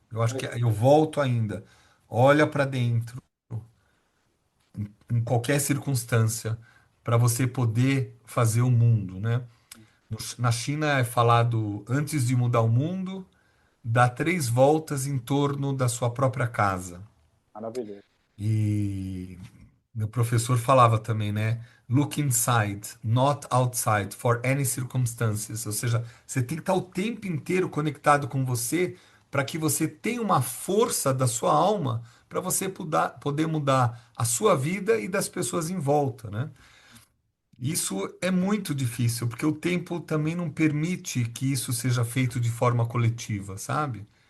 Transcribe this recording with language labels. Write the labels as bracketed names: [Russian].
[Portuguese] Eu acho que eu volto ainda. Olha para dentro, em qualquer circunstância, para você poder fazer o mundo, né? Na China é falado antes de mudar o mundo, dá 3 voltas em torno da sua própria casa. Maravilhoso. E meu professor falava também, né? [English] Look inside, not outside, for any circumstances. [Portuguese] Ou seja, você tem que estar o tempo inteiro conectado com você para que você tenha uma força da sua alma para você poder mudar a sua vida e das pessoas em volta, né? Isso é muito difícil, porque o tempo também não permite que isso seja feito de forma coletiva, sabe?